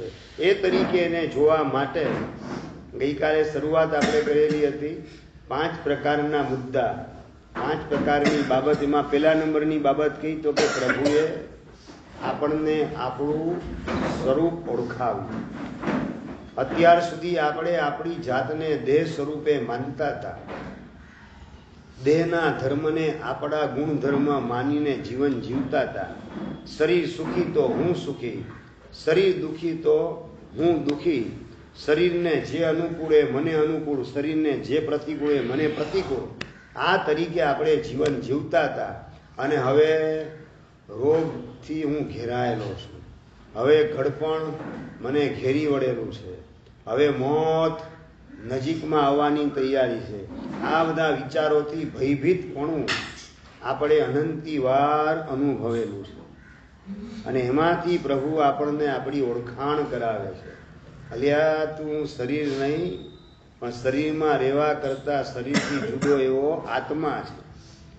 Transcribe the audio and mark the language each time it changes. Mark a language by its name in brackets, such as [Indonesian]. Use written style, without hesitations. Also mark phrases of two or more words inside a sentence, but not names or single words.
[Gujarati] એ તરીકે એને જોવા માટે ગઈકાલે શરૂઆત આપણે કરેલી હતી 5 પ્રકારના મુદ્દા, 5 પ્રકારની બાબત। એમાં પહેલા નંબરની બાબત કઈ તો કે પ્રભુએ આપણને આપણું સ્વરૂપ ઓળખાવ્યું। અત્યાર સુધી આપણે આપણી જાતને દેહ સ્વરૂપે માનતા હતા, દેહના ધર્મ ને આપણા ગુણ ધર્મ માનીને જીવન જીવતા'તા। શરીર સુખી તો હું સુખી, શરીર દુખી તો હું દુખી, શરીર ને જે અનુકૂળે મને અનુકૂળ, શરીર ને જે પ્રતિકૂળે મને પ્રતિકૂળ, આ તરીકે આપણે જીવન જીવતા'તા। અને હવે રોગ થી હું ઘેરાયેલો છું, હવે ઘડપણ મને ઘેરી વળેલું છે, હવે મોત નજીકમાં આવવાની તૈયારી છે। આ બધા વિચારોથી ભયભીતપણું આપણે અનંતી વાર અનુભવેલું છે અને એમાંથી પ્રભુ આપણને આપણી ઓળખાણ કરાવે છે। અલ્યા તું શરીર નહીં પણ શરીરમાં રહેવા કરતા શરીરથી જુદો એવો આત્મા છે।